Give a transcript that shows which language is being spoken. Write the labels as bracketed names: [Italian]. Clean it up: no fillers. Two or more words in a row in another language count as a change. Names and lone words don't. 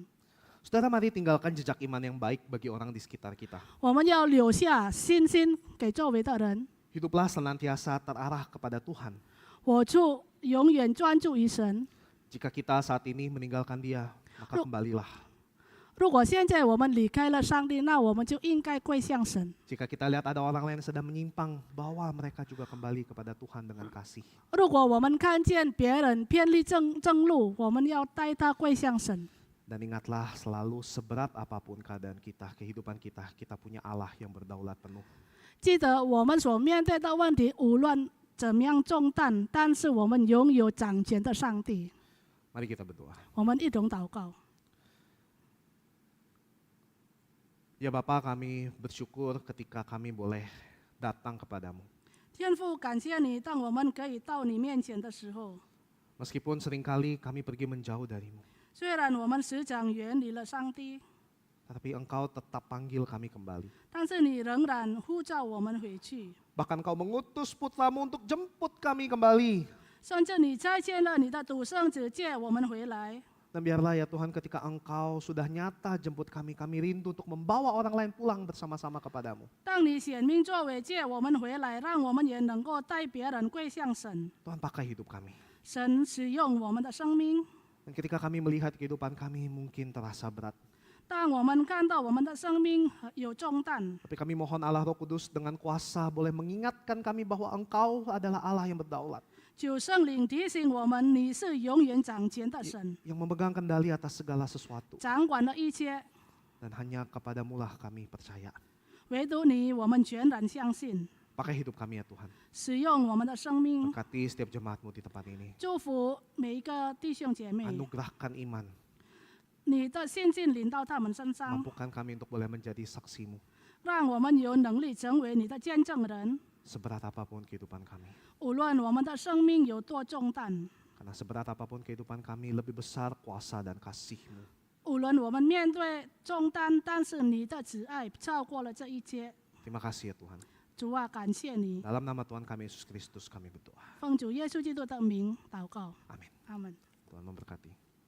[Indonesian] Saudara, mari tinggalkan jejak iman yang baik bagi orang di sekitar kita. [Chinese] 我们要留下信心给周围的人， [Indonesian] Hiduplah senantiasa terarah kepada Tuhan. [Chinese] 活出永远专注于神。 [Indonesian] Jika kita saat ini meninggalkan Dia, maka kembalilah. [Chinese] 如果现在我们离开了上帝，那我们就应该跪向神。 [Indonesian] Jika kita lihat ada orang lain yang sedang menyimpang, bawa mereka juga kembali kepada Tuhan dengan kasih. [Chinese] 如果我们看见别人偏离正路，我们要带他跪向神。 [Indonesian] Dan ingatlah selalu seberat apapun keadaan kita, kehidupan kita, kita punya Allah yang berdaulat penuh. [Chinese] 记得我们所面对的问题，无论怎么样重担，但是我们拥有掌权的上帝。 [Indonesian] Mari kita berdoa. [Chinese] 我们一同祷告。 [Indonesian] Ya Bapa, kami bersyukur ketika kami boleh datang kepadamu. [Chinese] 天父，感谢你，当我们可以到你面前的时候， [Indonesian] Meskipun seringkali kami pergi menjauh darimu, [Chinese] 虽然我们时常远离了上帝， [Indonesian] tetapi Engkau tetap panggil kami kembali. [Chinese] 但是你仍然呼召我们回去， [Indonesian] Bahkan Kau mengutus putramu untuk jemput kami kembali. [Chinese] 甚至你差遣了你的独生子接我们回来。 [Indonesian] Dan biarlah ya Tuhan ketika Engkau sudah nyata jemput kami, kami rindu untuk membawa orang lain pulang bersama-sama kepadamu. [Chinese] 当你显明作为接我们回来，让我们也能够带别人跪向神。 [Indonesian] Tuhan, pakai hidup kami. [Chinese] 神使用我们的生命， [Indonesian] Dan ketika kami melihat kehidupan kami mungkin terasa berat. [Chinese] 当我们看到我们的生命有重担， [Indonesian] Tapi kami mohon Allah Roh Kudus dengan kuasa boleh mengingatkan kami bahwa Engkau adalah Allah yang berdaulat. [Chinese] 求圣灵提醒我们，你是永远掌权的神， [Indonesian] Yang memegang kendali atas segala sesuatu. [Chinese] 掌管了一切。 [Indonesian] Dan hanya kepadamulah kami percaya. [Chinese] 唯独你，我们全然相信。 [Indonesian] Pakai hidup kami ya Tuhan. [Chinese] 使用我们的生命， [Indonesian] Berkati setiap jemaatmu di tempat ini. [Chinese] 祝福每一个弟兄姐妹， [Indonesian] Anugerahkan iman. [Chinese] 你的信心临到他们身上， [Indonesian] Mampukan kami untuk boleh menjadi saksimu. [Chinese] 让我们有能力成为你的见证人。 [Indonesian] Seberat apapun kehidupan kami. [Chinese] 无论我们的生命有多重担， [Indonesian] Karena seberat apapun kehidupan kami, lebih besar kuasa dan kasih-Mu. [Chinese] 无论我们面对重担，但是你的慈爱超过了这一切。 [Indonesian] Terima kasih ya Tuhan. [Chinese] 主啊，感谢你， [Indonesian] Dalam nama Tuhan kami Yesus Kristus kami berdoa. [Chinese] 奉主耶稣基督的名祷告， [Indonesian] Amin. [Chinese] 阿门。 [Indonesian] Tuhan memberkati.